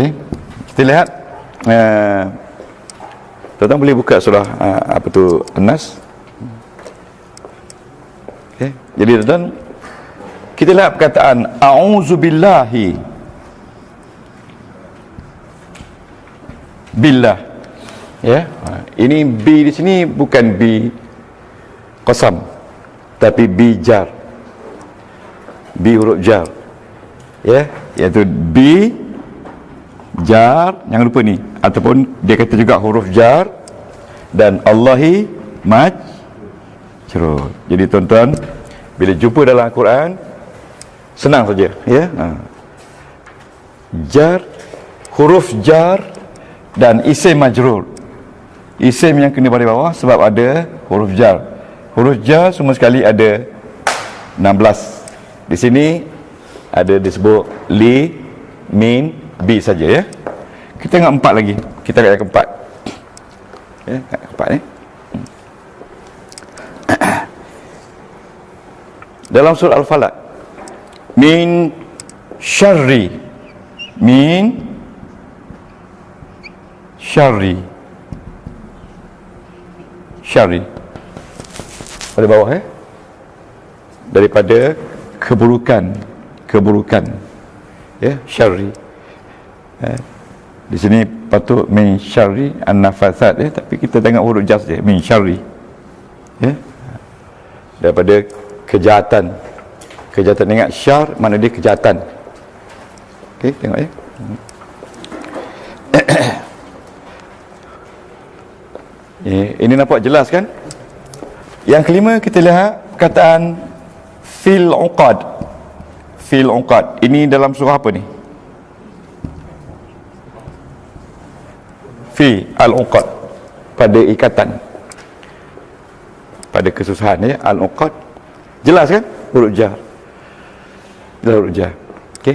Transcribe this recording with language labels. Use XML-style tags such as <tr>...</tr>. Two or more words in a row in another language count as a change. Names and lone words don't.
<ms>Kita lihat tuan-tuan boleh buka surah apa tu, An-Nas. Okey. Jadi tuan-tuan, kita lihat perkataan</ms> <ar>أعوذ بالله بالله,</ar> <ms>ya. Ini bi di sini bukan</ms> <ar>ب قسم,</ar> <ms>tapi</ms> <ar>ب جر,</ar> <ms>bi huruf jar, ya, iaitu</ms> <ar>ب جر,</ar> <ms>jangan lupa ni, ataupun dia kata juga huruf jar, dan</ms> <ar>الله مجرور.</ar> <ms>Jadi tuan-tuan, bila jumpa dalam Al-Quran, senang saja, ya. Jar, huruf jar dan isim majrur. Isim yang kena baris bawah sebab ada huruf jar. Huruf jar semua sekali ada 16. Di sini ada disebut li, min, bi saja, ya. Kita tengok 4 lagi. Kita lihat yang keempat. Ya, yang keempat ni. Dalam surah Al-Falaq,</ms> <ar>من شر من شر,</ar> <ms>syarri pada bawah, daripada keburukan, keburukan, ya, syarri. Di sini patut</ms> <ar>من شر النفاثات,</ar> <ms>ya, tapi kita tengok huruf jas je,</ms> <ar>من شر,</ar> <ms>ya, daripada kejahatan. Kejahatan, ingat syar mana dia kejahatan. Okey, tengok, ya. Ini nampak jelas kan? Yang kelima, kita lihat perkataan</ms> <ar>في العقد. في العقد,</ar> <ms>ini dalam surah apa ni?</ms> <ar>في العقد,</ar> <ms>pada ikatan, pada kesusahan, ya. Al-uqad, jelas kan? Huruf jar, huruf jar. Okey.</ms>